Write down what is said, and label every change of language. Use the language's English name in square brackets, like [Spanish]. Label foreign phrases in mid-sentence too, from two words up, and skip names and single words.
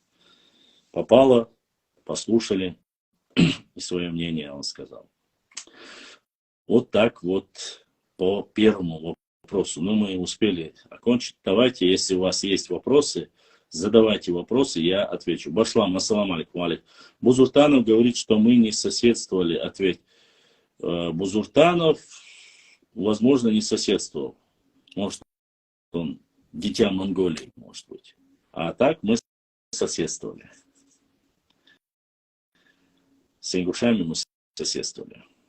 [Russian] Попало, послушали, и свое мнение он сказал. Вот так вот по первому вопросу. Ну, мы успели окончить. Давайте, если у вас есть вопросы, задавайте вопросы, я отвечу. [Arabic] Башлам, السلام عليكم. [Russian] Бузуртанов говорит, что мы не соседствовали. Ответь. Бузуртанов, возможно, не соседствовал. Может, он дитя Монголии, может быть. А так мы соседствовали. С ингушами мы соседствовали.